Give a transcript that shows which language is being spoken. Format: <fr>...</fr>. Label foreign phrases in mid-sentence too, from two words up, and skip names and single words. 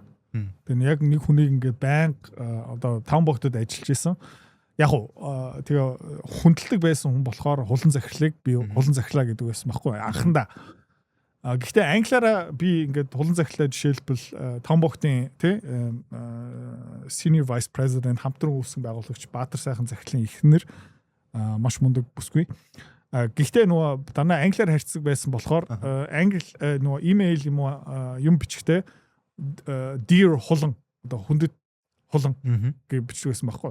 <mn>Тэгээ яг нэг хүнийг ингээд байнга одоо таунбогтод ажиллаж исэн. Яг тэгээ хүндэлдэг байсан хүн болохоор хулан захирлыг би хулан захирлаа гэдэг байсан байхгүй анхандаа. Гэхдээ англиараа би ингээд хулан захирлаа жишээлбэл таунбогтын тий</mn> <en>senior vice president</en> <mn>хамтран үүсгэн байгуулагч Баатар сайхан захирлын эхнэр маш мундаг бүсгүй. Гэхдээ нөгөө дандаа англиар харьцдаг байсан болохоор англи нөгөө имэйл юм бичихтэй dear хулан одоо хүндэт хулан гэж бичдэг байсан байхгүй.</mn>